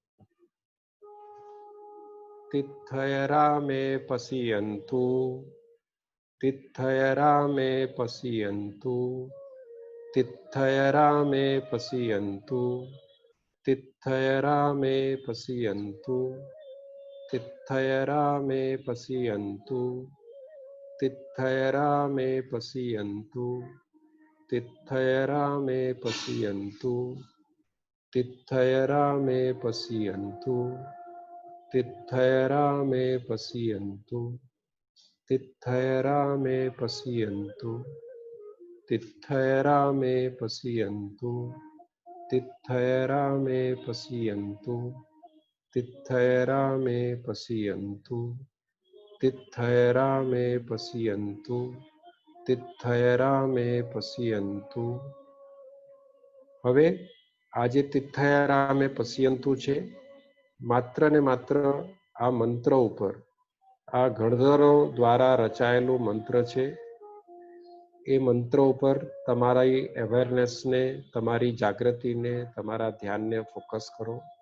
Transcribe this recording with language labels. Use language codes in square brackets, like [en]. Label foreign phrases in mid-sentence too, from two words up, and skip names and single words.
[pra] તિથયરા મે પશ્યન્તુ, તિથયરા મે પશ્યન્તુ, તિથયરા મે પશ્યન્તુ, તિથયરા મે પશ્યન્તુ, તિથયરા મે પશ્યન્તુ, तित्थयरा मे पश्यन्तु तित्थयरा मे पश्यन्तु तित्थयरा मे पश्यन्तु तित्थयरा मे पश्यन्तु तित्थयरा मे पश्यन्तु तित्थयरा मे पश्यन्तु तित्थयरा मे पश्यन्तु तित्थयरा मे पश्यन्तु तित्थयरा मे पश्यन्तु तित्थयरा मे पश्यन्तु. [gu] હવે આજે [pra] તિથયરા મે પશ્યંતુ [gu] છે માત્ર ને માત્ર આ મંત્ર ઉપર, આ ગણધરો દ્વારા રચાયેલું મંત્ર છે. એ મંત્ર ઉપર તમારી અવેરનેસને, તમારી જાગૃતિને, તમારા ધ્યાનને ફોકસ કરો.